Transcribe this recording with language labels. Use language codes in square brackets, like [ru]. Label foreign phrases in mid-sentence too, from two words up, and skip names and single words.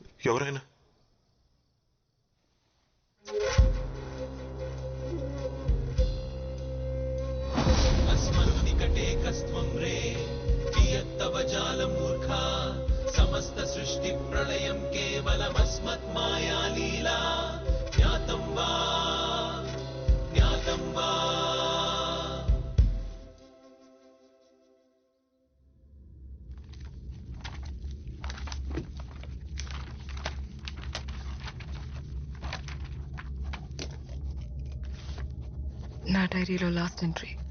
[te] ఎవరైనా [sa] अस्मन्निकटे कस्त्वं रे कियत्तव जालमूर्खा समस्त सृष्टि प्रलयं केवलमस्मत् माया लीला ज्ञातं वा ज्ञातं वा [te] నా డైరీలో [en] last entry.